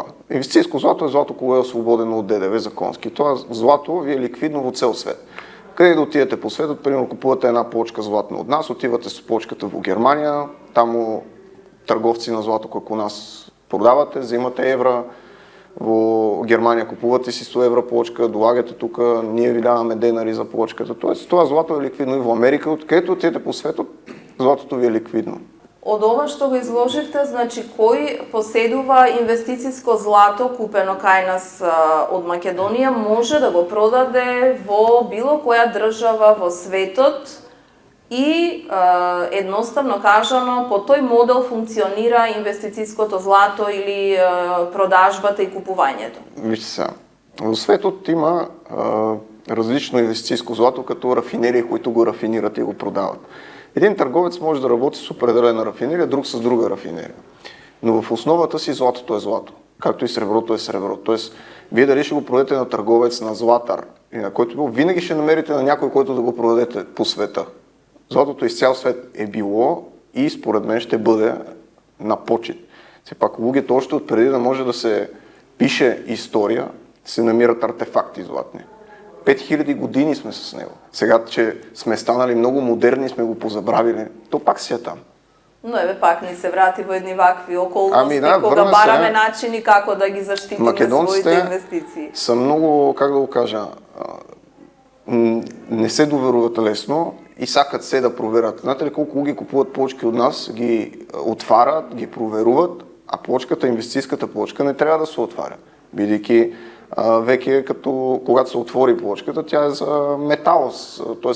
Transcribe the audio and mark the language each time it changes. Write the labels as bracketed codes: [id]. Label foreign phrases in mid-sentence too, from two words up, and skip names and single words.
[mk] Инвестицијско злато е злато кога е освободено од ДДВ законски. Тоа злато ви е ликвидно во цел свет. Къде да отидете по светот, примерно купувате една плочка златно од нас, отивате с плочката во Германија, таму трговци на злато како нас продавате, взимате евра, во Германия купувате си 100 евро плочка, долагате тук, ние ви даваме денари за плочката. [bg] Тоест, това злато е ликвидно и в Америка, откъдето отидете по света, златото ви е ликвидно. [mk] Од ова што го изложивте, значи кој поседува инвестициско злато купено кај нас од Македонија може да го продаде во било која држава во светот и едноставно кажано по тој модел функционира инвестициското злато или продажбата и купувањето. [bg] Вижте сега, во светот има различно инвестициско злато като рафинерии, които го рафинират и го продават. Един търговец може да работи с определена рафинерия, друг с друга рафинерия. Но в основата си златото е злато, както и среброто е сребро. Тоест, вие дали ще го продадете на търговец, на златар, и на който винаги ще намерите на някой, който да го продадете по света. Златото из цял свет е било и според мен ще бъде на почет. Все пак лугите още отпреди да може да се пише история, се намират артефакти златни. 5000 години сме с него. Сега, че сме станали много модерни, сме го позабравили, то пак си е там. [mk] Но пак ни се врати во едни вакви околности, кога бараме начини како да ги заштитиме своите инвестиции. Са много, как да го кажа, не се доверуват лесно и сакат се да проверят. [bg] Знаете ли колко ги купуват плочки от нас, ги отварят, ги проверуват, а плочката, инвестицийската плочка не трябва да се отваря. Бидейки веќе като когато се отвори плочката, тя е за метал, т.е.